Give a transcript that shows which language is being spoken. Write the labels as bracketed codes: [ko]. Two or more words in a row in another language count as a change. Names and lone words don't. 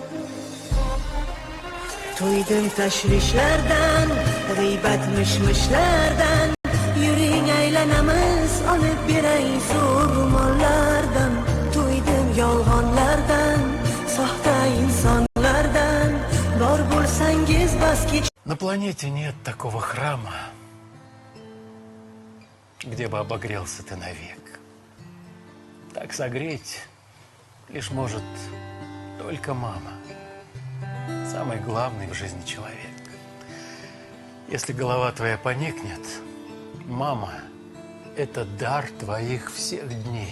[uz] To'ydim tashvishlardan, g'iybat mishmishlardan, yuring aylanamiz olib beray zo'r mollardan. To'ydim yolg'onlardan, soxta insonlardan, bor bo'lsangiz bas kech. [ru] На планете нет такого храма, где бы обогрелся ты навек. Так согреть лишь может только мама, самый главный в жизни человек. Если голова твоя поникнет, мама — это дар твоих всех дней.